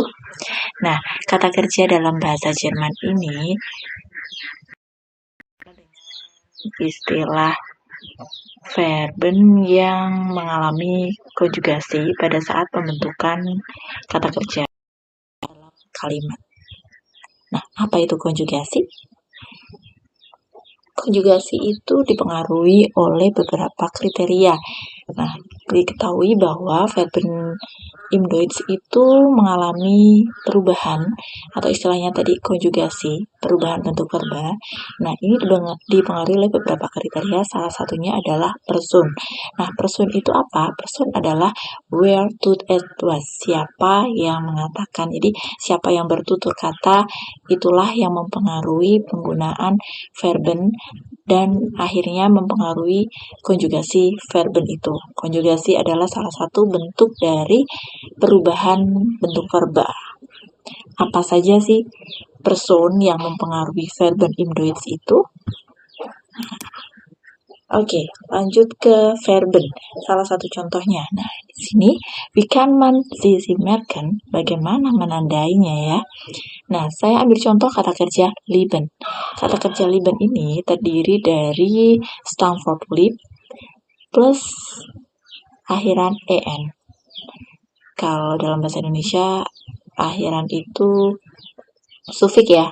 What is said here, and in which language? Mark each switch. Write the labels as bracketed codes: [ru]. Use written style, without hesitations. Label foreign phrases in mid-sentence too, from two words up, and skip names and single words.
[id] Nah, kata kerja dalam bahasa Jerman ini istilah verben yang mengalami konjugasi pada saat pembentukan kata kerja dalam kalimat. Nah, apa itu konjugasi? Konjugasi itu dipengaruhi oleh beberapa kriteria. Nah, diketahui bahwa [de] verben im Deutsch [id] itu mengalami perubahan atau istilahnya tadi konjugasi, perubahan bentuk verba. Nah, ini dipengaruhi oleh beberapa kriteria, salah satunya adalah person. Nah, person itu apa? Person adalah [en] where to was, [id] siapa yang mengatakan. Jadi, siapa yang bertutur kata, itulah yang mempengaruhi penggunaan verben dan akhirnya mempengaruhi konjugasi verben itu. Konjugasi adalah salah satu bentuk dari perubahan bentuk verba. Apa saja sih person yang mempengaruhi [de] verben im Deutsch [id] itu? Oke, lanjut ke verben. Salah satu contohnya. Nah, di sini [de] wie kann man sie merken? [id] Bagaimana menandainya ya? Nah, saya ambil contoh kata kerja lieben. Kata kerja lieben ini terdiri dari Stamford lib plus akhiran en. Kalau dalam bahasa Indonesia, akhiran itu sufik ya.